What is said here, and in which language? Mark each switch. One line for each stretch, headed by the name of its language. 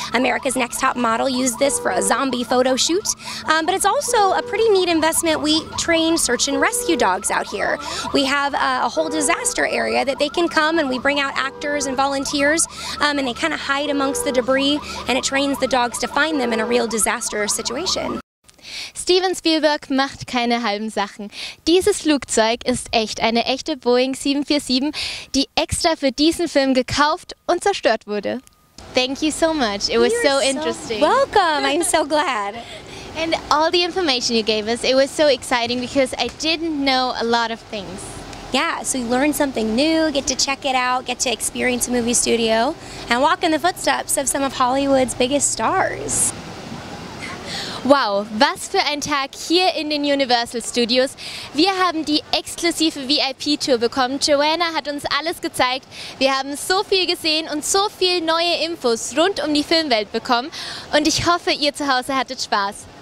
English: America's Next Top Model used this for a zombie photo shoot. But it's also a pretty neat investment. We train search and rescue dogs out here. We have a whole disaster area that they can come, and we bring out actors and volunteers, and they kind of hide amongst the debris, and it trains the dogs to find them in a real disaster situation.
German: Steven Spielberg macht keine halben Sachen. Dieses Flugzeug ist echt, eine echte Boeing 747, die extra für diesen Film gekauft und zerstört wurde.
English: Thank you so much. It was so interesting. Welcome. I'm so glad. And all the information you gave us, it was so exciting because I didn't know a lot of things. Yeah, so you learn something new, get to check it out, get to experience a movie studio, and walk in the footsteps of some of Hollywood's biggest stars.
German: Wow, was für ein Tag hier in den Universal Studios. Wir haben die exklusive VIP-Tour bekommen. Joanna hat uns alles gezeigt. Wir haben so viel gesehen und so viel neue Infos rund um die Filmwelt bekommen. Und ich hoffe, ihr zu Hause hattet Spaß.